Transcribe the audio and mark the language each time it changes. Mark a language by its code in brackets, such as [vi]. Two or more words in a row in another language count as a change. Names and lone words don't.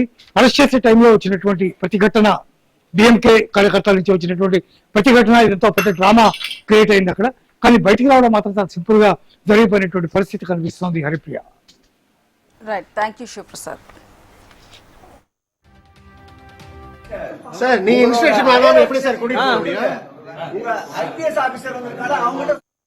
[te] అరెస్ట్ చేసే టైంలో వచ్చినటువంటి ప్రతిఘటన, డిఎంకే కార్యకర్తల నుంచి వచ్చినటువంటి ప్రతిఘటన, ఇదంతా పెద్ద [en] drama create [te] అయింది అక్కడ. కానీ బయటికి రావడం మాత్రం చాలా సింపుల్ గా జరిగిపోయినటువంటి పరిస్థితి కనిపిస్తోంది. హరిప్రియ. [en] Right, thank you శివప్రసాద్. [ta] சார், நீ இன்ஸ்ட்ரக்ஷன் வாங்காம எப்படி சார் கூட்டிட்டு போக முடியும்? உங்க [en] IPS officer [ta] வந்திருக்காரு, அவங்ககிட்ட